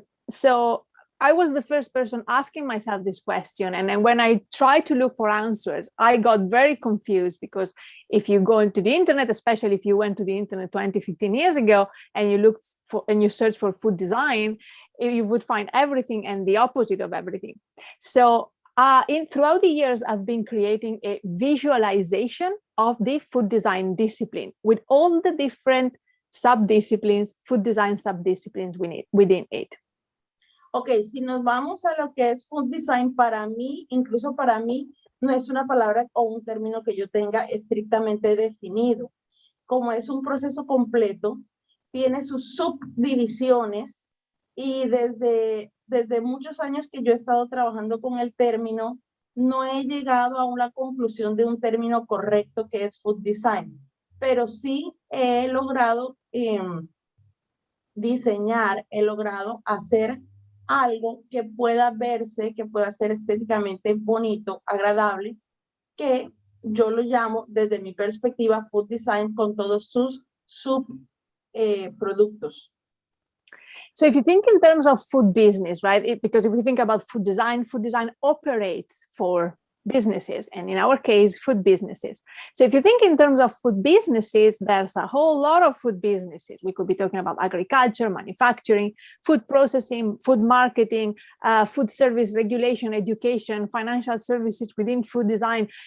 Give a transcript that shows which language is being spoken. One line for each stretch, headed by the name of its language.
English: So I was the first person asking myself this question, and then when I tried to look for answers, I got very confused, because if you go into the internet, especially if you went to the internet 20, 15 years ago, and you search for food design, you would find everything and the opposite of everything. So throughout the years, I've been creating a visualization of the food design discipline with all the different sub-disciplines, food design sub-disciplines within it.
Spanish: Ok, si nos vamos a lo que es food design, para mí, incluso para mí, no es una palabra o un término que yo tenga estrictamente definido. Como es un proceso completo, tiene sus subdivisiones, y desde muchos años que yo he estado trabajando con el término, no he llegado a una conclusión de un término correcto que es food design, pero sí he logrado diseñar, he logrado hacer algo que pueda verse, que pueda ser estéticamente bonito, agradable, que yo lo llamo desde mi perspectiva food design con todos sus subproductos.
English: So if you think in terms of food business, right? Because if we think about food design operates for businesses, and in our case, food businesses. So if you think in terms of food businesses, there's a whole lot of food businesses. We could be talking about agriculture, manufacturing, food processing, food marketing, food service regulation, education, financial services within food design.